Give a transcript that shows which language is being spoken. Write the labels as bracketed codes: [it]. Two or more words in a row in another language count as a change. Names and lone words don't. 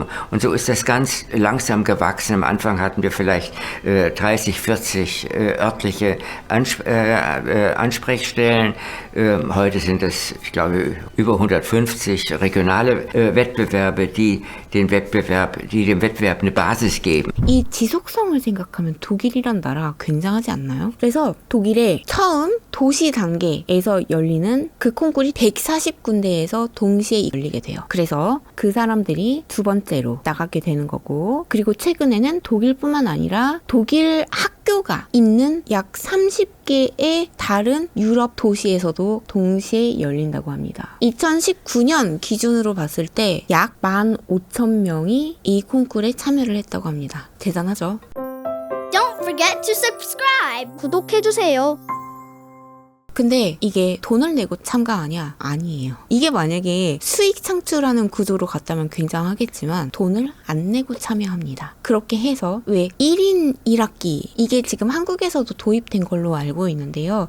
[de] Und so ist das ganz langsam gewachsen. Am Anfang hatten wir vielleicht 30, 40 örtliche Ansprechstellen. Heute sind es, ich glaube, über 150 regionale Wettbewerbe, die dem Wettbewerb eine Basis geben. [ko] 이 지속성을 생각하면 독일이란 나라가 굉장하지 않나요? 않나요? 그래서 독일의 처음 도시 단계에서 열리는 그 콩쿨이 140군데에서 동시에 열리게 돼요. 그래서 그 사람들이 두 번째로 나가게 되는 거고, 그리고 최근에는 독일뿐만 아니라 독일 학교가 있는 약 30개의 다른 유럽 도시에서도 동시에 열린다고 합니다. 2019년 기준으로 봤을 때 약 15,000명이 이 콩쿨에 참여를 했다고 합니다. 대단하죠? [en] Don't forget to subscribe. [ko] 구독해주세요. 근데 이게 돈을 내고 참가하냐? 아니에요. 이게 만약에 수익 창출하는 구조로 갔다면 굉장하겠지만 돈을 안 내고 참여합니다. 그렇게 해서 왜 1인 1학기 이게 지금 한국에서도 도입된 걸로 알고 있는데요.